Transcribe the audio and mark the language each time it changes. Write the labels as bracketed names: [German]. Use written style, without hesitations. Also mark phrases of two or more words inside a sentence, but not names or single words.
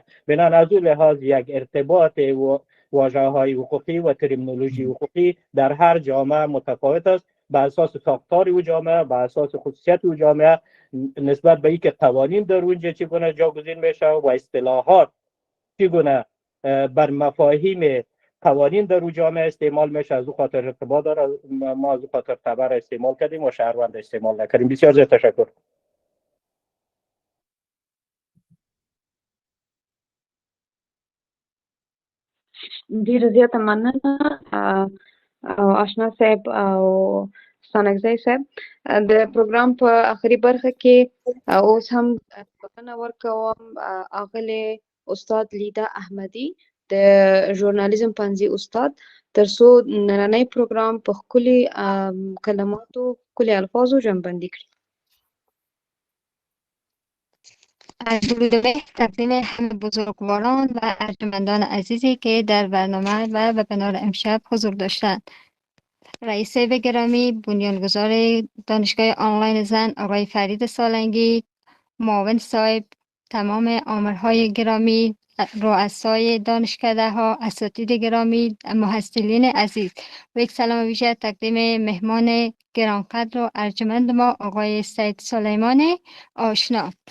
[Persian] بنابراین از اون لحاظ یک ارتباط و واژه‌های حقوقی و ترمینولوژی حقوقی در هر جامعه متفاوت است، به اساس ساختار او جامعه، به اساس خصوصیت او جامعه، نسبت به اینکه قوانین در اونجا چگونه جاگزین میشه و اصطلاحات چگونه بر مفاهیم قوانین در او جامعه استعمال میشه. از او خاطر ارتباط داره، ما از او خاطر تبع استعمال کردیم و شهروند استعمال نکردیم. بسیار زیاد تشکر. [Pashto] ډیره زیاته مننه آشنا صاحب او ستانکزی صاحب. د پروګرام په آخري برخه کې اوس هم بخښنه ورکوم اغلې استاد لیدا احمدي د ژورنالیزم پوهنځي استاد ترڅو نننی پروګرام په ښکلي کلماتو ښکلي الفاظو جمع‌بندي کړي. [Persian] درود و تقدیم همه بزرگواران و ارجمندان عزیزی که در برنامه و وبینار امشب حضور داشتند. رئیس به گرامی، بنیانگذار دانشگاه آنلاین زن آقای فرید سالنگی، معاون صاحب، تمام آمرهای گرامی، رؤسای دانشکده ها، اساتید گرامی، محصلین عزیز و یک سلام ویژه تقدیم مهمان گرانقدر و ارجمند ما آقای سید سلیمان آشنا.